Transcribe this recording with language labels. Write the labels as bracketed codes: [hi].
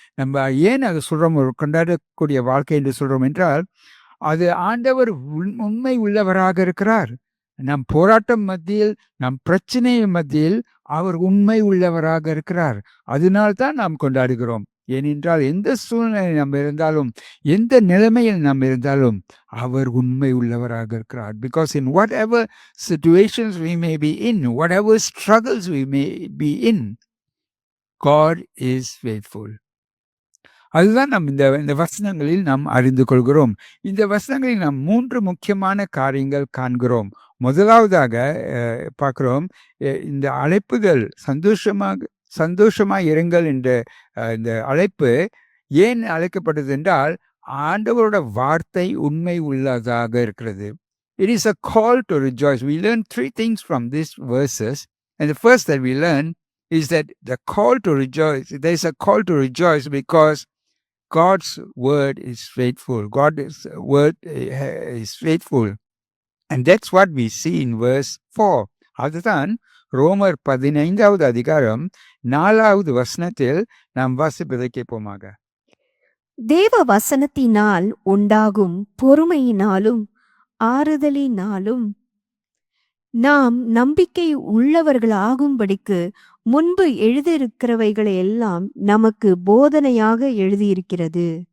[ta] நம்ம ஏன் அதை சொல்கிறோம், ஒரு கொண்டாடக்கூடிய வாழ்க்கை என்று சொல்கிறோம் என்றால், அது ஆண்டவர் உண்மை உள்ளவராக இருக்கிறார். நம் போராட்டம் மத்தியில், நம் பிரச்சனை மத்தியில் அவர் உண்மை உள்ளவராக இருக்கிறார். அதனால்தான் நாம் கொண்டாடுகிறோம். ஏனென்றால் எந்த சூழ்நிலை நம்ம இருந்தாலும், எந்த நிலைமையில் நாம் இருந்தாலும் அவர் உண்மை உள்ளவராக இருக்கிறார். [en] Because in whatever situations we may be in, whatever struggles we may be in, God is faithful. [ta] அதுதான் நாம் இந்த வசனங்களில் நாம் அறிந்து கொள்கிறோம். இந்த வசனங்களில் நாம் 3 முக்கியமான காரியங்கள் காண்கிறோம். முதலாவதாக பார்க்கிறோம், இந்த அழைப்புதல் சந்தோஷமாக இருங்கள் என்ற இந்த அழைப்பு ஏன் அழைக்கப்பட்டது என்றால், ஆண்டவரோட வார்த்தை உண்மை உள்ளதாக இருக்கிறது. [en] It is a call to rejoice. We learn 3 things from these verses, and the first that we learn is that the call to rejoice, there is a call to rejoice because God's word is faithful. God's word is faithful. And that's what we see in verse 4. [ta] அதுதான் ரோமர் 15வது அதிகாரம் 4வது வசனத்தில் நாம் வாசிப்பதை கேட்போமாக. தேவ வசனத்தினால் உண்டாகும் பொறுமையினாலும் ஆறுதலினாலும் நாம் நம்பிக்கை உள்ளவர்களாகும்படிக்கு முன்பு எழுதியிருக்கிறவைகளை எல்லாம் நமக்கு போதனையாக எழுதியிருக்கிறது.